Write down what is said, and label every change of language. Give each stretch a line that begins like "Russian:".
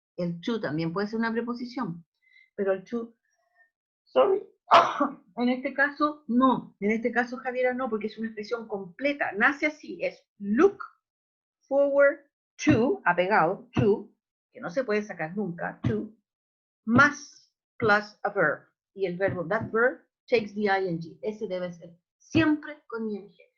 Spanish: El to también puede ser una preposición. Pero el to, sorry, en este caso no. En este caso, Javiera, no, porque es una expresión completa. Nace así, es
English: look forward to,
Spanish: apegado, to, que no se puede sacar nunca, to, más
English: plus a verb.
Spanish: Y el verbo,
English: that verb, takes the ing.
Spanish: Ese debe ser siempre con ing.